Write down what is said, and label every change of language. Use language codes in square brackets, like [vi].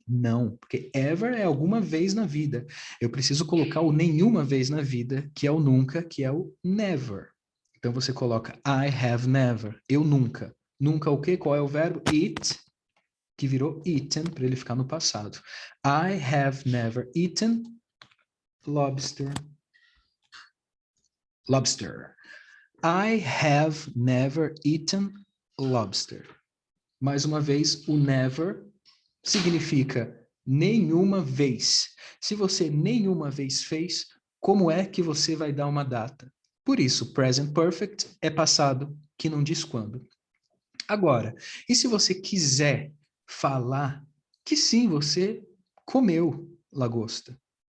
[pt] Não, porque ever é alguma vez na vida. Eu preciso colocar o nenhuma vez na vida, que é o nunca, que é o never. Então você coloca [en] I have never, [pt] eu nunca. Nunca o quê? Qual é o verbo? Eat, que virou eaten, para ele ficar no passado. [en] I have never eaten lobster. Lobster. I have never eaten lobster. [pt] Mais uma vez, o never significa nenhuma vez. Se você nenhuma vez fez, como é que você vai dar uma data? Por isso, present perfect é passado que não diz quando. Agora, e se você quiser falar que sim, você comeu lagosta?